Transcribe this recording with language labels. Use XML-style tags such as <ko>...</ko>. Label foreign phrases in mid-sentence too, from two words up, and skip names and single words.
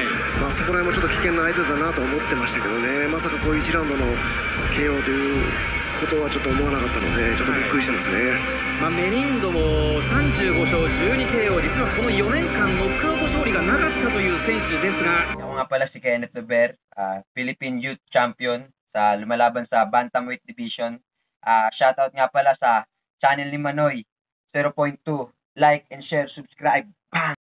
<ja>そこら辺もちょっと危険な相手だなと思ってましたけどね、まさかこういう1ラウンドの KO ということはちょっと思わなかったので、ちょっとびっくりしてますね。メリンドも35勝 12KO、実はこの4年間ノックアウト勝利がなかったという選手ですが、</ja> <tl>Ako nga pala si Kenneth Dober, Philippine Youth Champion sa lumalaban sa Bantamweight Division. Shoutout nga pala sa channel ni Manoy 0.2.</tl> <en>Like and share, subscribe. Bang!</en>